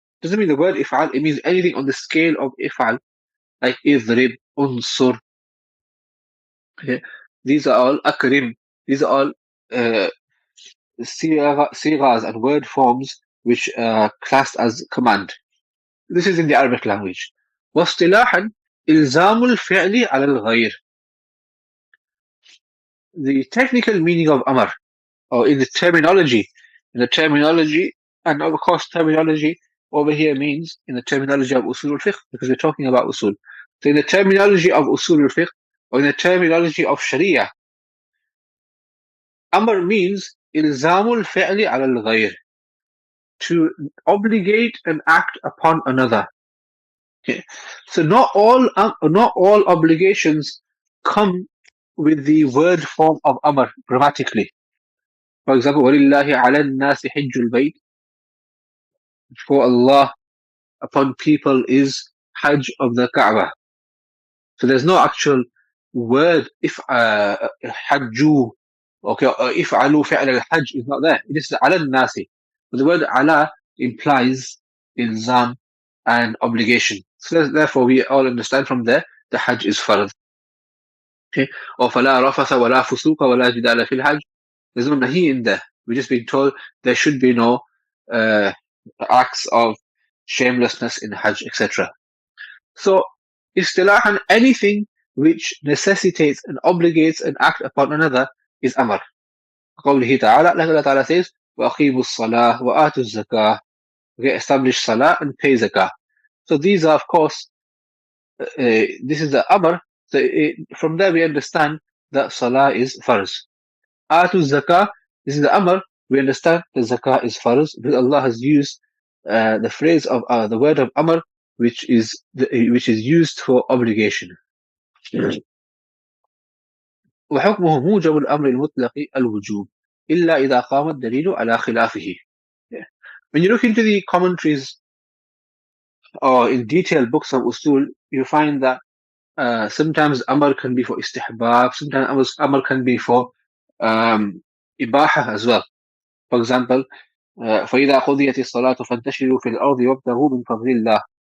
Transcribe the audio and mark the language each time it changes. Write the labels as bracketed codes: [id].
[en] Doesn't mean the word if'al, it means anything on the scale of if'al, like idrib, unsur. Okay, these are all akrim. These are all sighas and word forms which are classed as command. This is in the Arabic language. [ar] واصطلاحا إلزام الفعل على الغير. [en] The technical meaning of amr, or in the terminology, and of course terminology over here means in the terminology of Usool Al Fiqh, because we're talking about Usool. So in the terminology of Usool Al Fiqh, or in the terminology of Sharia, amr means ilzamul fi'li ala al-ghayr, to obligate an act upon another. Okay, so not all obligations come with the word form of amr grammatically. For example, [ar] وَلِلَّهِ عَلَى النَّاسِ حِجُّ الْبَيْتِ, [en] for Allah upon people is Hajj of the Kaaba. So there's no actual word if Hajju, okay, or if alu fi'l al-Hajj is not there. It is ala nasi. But the word ala implies ilzam and obligation. So therefore we all understand from there the Hajj is farad. [ar] Okay, or فَلَا رَفَثَ وَلَا فُسُوقَ وَلَا جِدَالَ فِي الْحَجِّ. [en] There's no nahi in there. We're just being told there should be no acts of shamelessness in Hajj, etc. So, istilahan, anything which necessitates and obligates an act upon another is amr. [ar] قوله تعالى, [en] like Allah Ta'ala says, [ar] وَأَقِيمُوا الصَّلَاةَ وَآتُوا الزَّكَاةَ. [en] Okay, establish salah and pay zakah. So these are, of course, this is the amr. So from there we understand that salah is farz. Atu zakah, this is the amr. We understand that zakah is farz because Allah has used the phrase of the word of amr, which is used for obligation. [ar] وحكمه موجب الأمر المطلق الوجوب إلا إذا قام الدليل على خلافه. [en] When you look into the commentaries or in detailed books of usul, you find that sometimes amr can be for istihbab, sometimes amr can be for ibaha as well. [ar] For example, فإذا قضيت الصلاة فانتشروا في الأرض وابتغوا من فضل الله.